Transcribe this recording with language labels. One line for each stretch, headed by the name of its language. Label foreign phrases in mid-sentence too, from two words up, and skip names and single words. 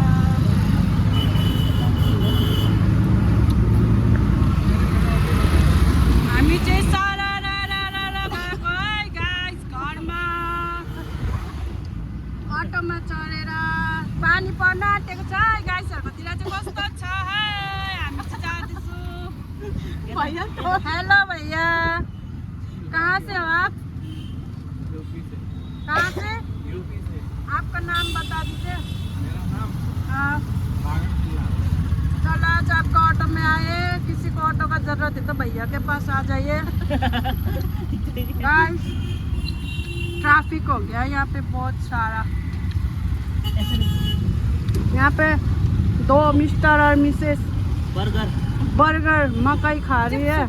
Nepali: हामी चाहिँ सरररररर भएको है गाइस घरमा अटोमा चढेर पानी पर्न आँटेको छ है गाइसहरूकोतिर चाहिँ कस्तो छ है हामी चाहिँ जाँदैछु
Hindi: भैया हेलो भैया कहाँ से हो आप कहाँ से आपका नाम बता दीजिए हाँ चलो आज आपका ऑटो में आए किसी को ऑटो का जरूरत है तो भैया के पास आ जाइए गाइस ट्रैफिक हो गया यहाँ पे बहुत सारा यहाँ पे 2 मिस्टर और मिसेस बर्गर मकई खा रही है